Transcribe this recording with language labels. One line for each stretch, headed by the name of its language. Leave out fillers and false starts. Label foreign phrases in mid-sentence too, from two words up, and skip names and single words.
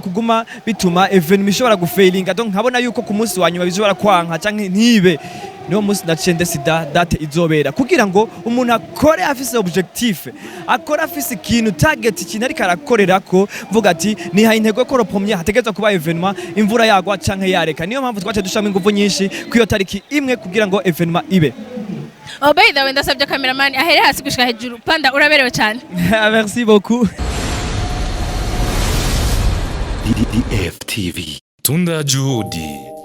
Rundi: kuguma bituma événement ishobora gufailinga donc nkabona yuko ku munsi wa nyuma bishobora kwanka canke ntibe niyo munsi naciye ndesida date izobera kugira ngo umuntu akore afise objectif akora afise ikintu target ikintu ariko arakorerako mvuga ati niha intego ko premier hategezwa kuba événement imvura yagwa canke yareka niyo mpamvu twace dushama ingufu nyinshi kwiyo tariki imwe kugira ngo événement ibe.
English: Oh by the way
Rundi: ndasabye cameraman ahere hasi gushika hejuru Panda uraberewe cyane.
French: Merci beaucoup.
Swahili: DFTV. Tunda Juhudi.